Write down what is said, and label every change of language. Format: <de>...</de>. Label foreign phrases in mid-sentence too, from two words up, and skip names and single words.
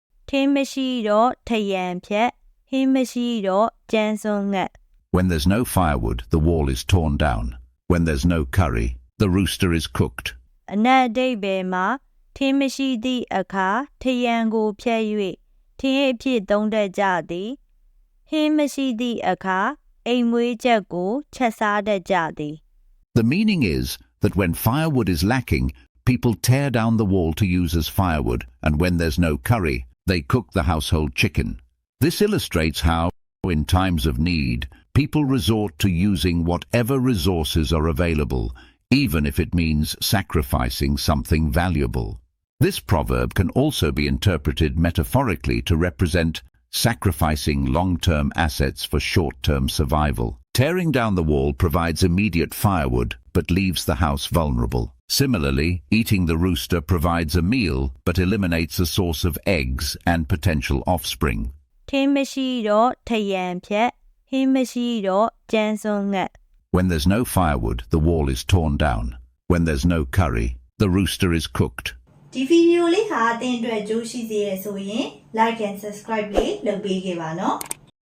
<my>ထင်းမရှိတော့ထရံဖြတ်ဟင်းမရှိတော့ကြမ်းစွန်းငတ်</my> <en>When there's no firewood, the wall is torn down. When there's no curry, the rooster is cooked.</en> <my>အနက်အဓိပ္ပာယ်မှာထင်းမရှိသည့်အခါထရံကိုဖြတ်၍ထင်းအဖြစ်သုံးတတ်ကြသည်ဟင်းမရှိသည့်အခါအိမ်မွေးချက်ကိုချက်စားတတ်ကြသည်</my> <en>The meaning is that when firewood is lacking, people tear down the wall to use as firewood, and when there's no curry, they cook the household chicken. This illustrates how, in times of need, people resort to using whatever resources are available, even if it means sacrificing something valuable. This proverb can also be interpreted metaphorically to represent sacrificing long-term assets for short-term survival. Tearing down the wall provides immediate firewood, but leaves the house vulnerable. Similarly, eating the rooster provides a meal, but eliminates a source of eggs and potential offspring.</en> <my>ထင်းမရှိတော့ထရံဖြတ်ဟင်းမရှိတော့ကြမ်းစွန်းငတ်</my> <en>When there's no firewood, the wall is torn down. When there's no curry, the rooster is cooked.</en> <my>ဒီဗီဒီယိုလေးဟာအသင်အတွက်ကြိုးရှိစေရဆိုရင်</my> <en>like and subscribe</en> <my>လေးလုပ်ပေးခဲ့ပါနော်</my>